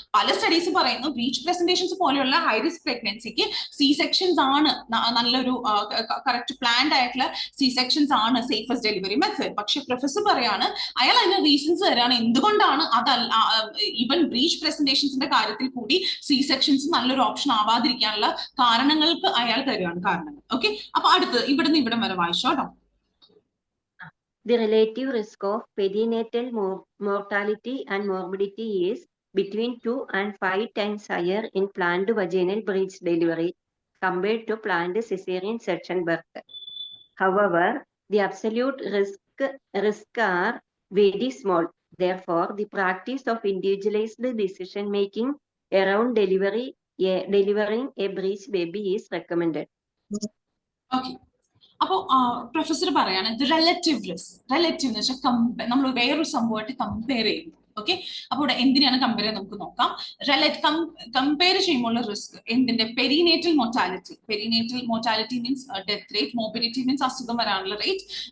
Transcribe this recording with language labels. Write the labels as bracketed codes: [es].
[ml] പല സ്റ്റഡീസ് പറയുന്നു breach presentations പോലെയുള്ള ഹൈ റിസ്ക് പ്രഗ്നൻസിക്ക് സി സെക്ഷൻസ് ആണ് നല്ലൊരു കറക്റ്റ് പ്ലാൻ ആയിട്ടുള്ള സി സെക്ഷൻസ് ആണ് സേഫസ്റ്റ് ഡെലിവറി മെത്തേഡ്. പക്ഷെ പ്രൊഫസർ പറയാണ്, അയാൾ അതിന് റീസൺസ് തരാണ് എന്തുകൊണ്ടാണ് ഈവൻ ബ്രീച്ച് പ്രസന്റേഷൻസിന്റെ കാര്യത്തിൽ കൂടി സി സെക്ഷൻസ് നല്ലൊരു ഓപ്ഷൻ ആവാതിരിക്കാനുള്ള കാരണങ്ങൾക്ക് അയാൾ തരുവാണ് കാരണങ്ങൾ. ഓക്കെ, അപ്പൊ അടുത്ത് ഇവിടുന്ന് ഇവിടം വരെ വായിച്ചോട്ടോ. [en] The relative risk of perinatal mortality and morbidity is between 2 and 5 times higher in planned vaginal breech delivery compared to planned cesarean section birth. However, the absolute risk are very small. Therefore, the practice of individualized decision making around delivering a breech baby is recommended. Okay. [ml] അപ്പോൾ professor പറയാണ് relative risk. Relative എന്ന് വെച്ചാൽ നമ്മൾ വേറൊരു സംഭവമായിട്ട് compare ചെയ്യുന്നു. Okay, അപ്പോൾ ഇവിടെ എന്തിനാണ് കമ്പയർ ചെയ്യുന്നത് നമുക്ക് നോക്കാം. കമ്പയർ ചെയ്യുമ്പോൾ റിസ്ക് എന്തിന്റെ perinatal mortality. Perinatal mortality means death rate, morbidity means അസുഖം വരാനുള്ള റേറ്റ്.